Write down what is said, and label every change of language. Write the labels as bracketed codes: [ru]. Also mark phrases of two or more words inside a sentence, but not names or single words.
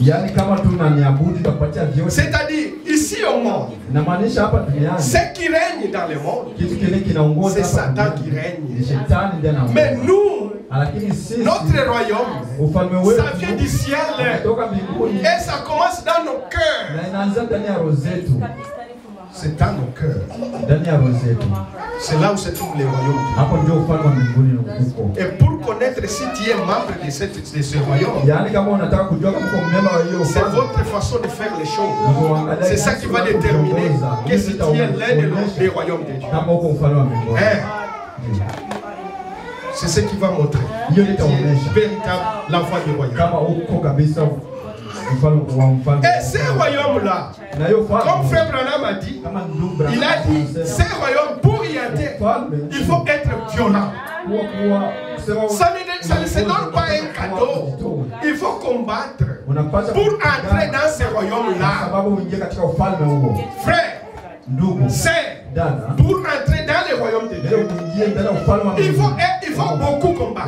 [fr] C'est-à-dire, ici au monde, ce qui règne dans le monde, c'est Satan qui règne. Mais nous, notre royaume, ça vient du ciel et ça commence dans nos cœurs. C'est dans nos cœurs. [sw] ndani ya roho zetu. [fr] C'est là où se trouve les royaumes. [sw] Hapo ndio ufalme wa mbinguni uko. [fr] Et pour connaître si tu es membre de ce royaume, [sw] Yaani kama unataka kujua kama uko member wa hiyo [fr] c'est [sw] ufalme, [fr] votre façon de faire les choses. C'est ça qui va déterminer que si tu es l'un des royaumes de Dieu. [sw] kama uko ufalme wa mbinguni. [fr] C'est ce qui va montrer. [sw] Hiyo [fr] Tu es [sw] itaonyesha [fr] véritable l'enfant du royaume. [sw] kama uko kabisa ufalme wa mfalme. [fr] Et ces royaumes-là, [sw] Na hiyo ufalme [fr] comme Frère Branham a dit, [sw] kama ndugu Branham [fr] il a dit, [sw] anasema, [fr] ces royaumes, pour y entrer, il faut être violent. Ça ne se donne pas un cadeau. Il faut combattre pour entrer dans ces royaumes-là. Frère, sœur, pour entrer dans les royaumes de Dieu, il faut beaucoup combattre.